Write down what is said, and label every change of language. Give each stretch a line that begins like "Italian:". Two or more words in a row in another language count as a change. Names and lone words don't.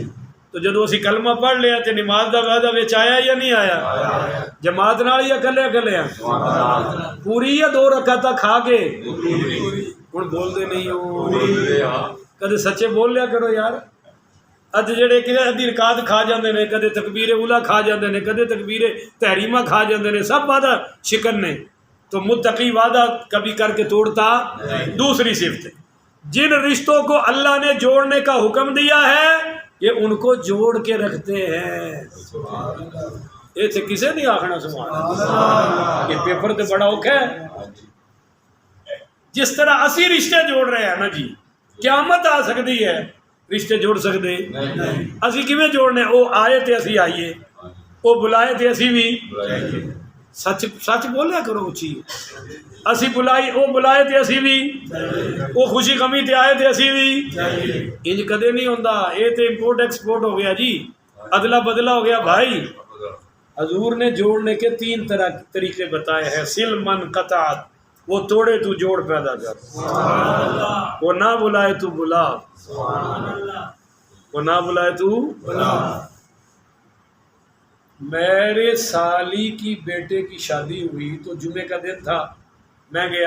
Punjabi: تو جدو اسی کلمہ پڑھ لیا تے نماز دا وعدہ وچ آیا یا نہیں آیا؟ جماعت نال یا کلے کلے پوری یا 2 رکعتاں کھا کے؟ ہن بول دے نہیں ہو، کدے سچے بول لیا کرو یار۔ اج جڑے کہ ادھی رکعت کھا جاندے نے، کدے تکبیر اولا کھا جاندے نے، کدے تکبیر تحریمہ کھا جاندے نے، سب وعدہ شکن نے۔
Urdu: تو متقی وعدہ کبھی کر کے توڑتا۔ دوسری صفت، جن رشتوں کو اللہ نے جوڑنے کا حکم دیا ہے یہ ان کو جوڑ کے رکھتے ہیں۔
Punjabi: یہ تھے کسے نہیں آخنا
Arabic: سبحان اللہ،
Punjabi: یہ پیپر تے بڑا اوکھا ہے۔ جس طرح اسی رشتے جوڑ رہے ہیں نا جی،
Urdu: قیامت آ سکتی ہے رشتے جوڑ سکتے
Punjabi: اسی کیویں جوڑنے؟ وہ آئے تے اسی آئیے، وہ بلائے تے اسی بھی سچ سچ بولیا کرو اچھی، اسی بلائی وہ بلائے تے اسی بھی، وہ خوشی غمی تے آئے تے اسی بھی۔ انج کدے نہیں ہوندا، یہ تے امپورٹ ایکسپورٹ ہو گیا جی، ادلا بدلا ہو گیا بھائی۔
Urdu: حضور نے جوڑنے کے 3 طریقے بتائے ہیں۔
Arabic: سل من قطعت،
Urdu: وہ توڑے تو جوڑ پیدا کر، وہ نہ بلائے تو بلا، وہ نہ بلائے تو بلا۔ میرے سالی کی بیٹے کی شادی ہوئی تو جمعے کا دن تھا، میں گیا۔